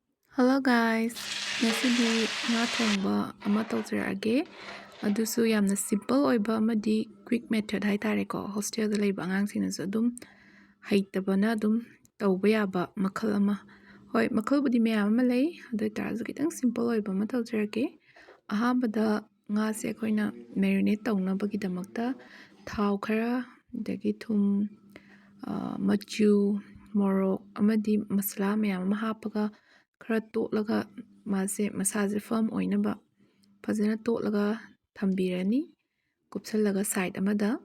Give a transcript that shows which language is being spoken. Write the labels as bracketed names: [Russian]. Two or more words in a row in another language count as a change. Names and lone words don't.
[English] Hello guys, [Manipuri] ngasidi nga thongba ama tawjrage adusu yamna simple oiba amadi [English] quick method [Manipuri] haitareko hostel da leiba angangsinasu adum haitabana adum tawba yaba makhal ama hoi makhal budi meyam ama lei adu tarasu kitang simple oiba ama tawjrage ahambada nga se koina marinate tawnabagi damakta thau khara dagi thum machu morok amadi masala meyam ama hapaga khara totlaga mase masase firm oinaba fazana totlaga thambirani kupsallaga side amada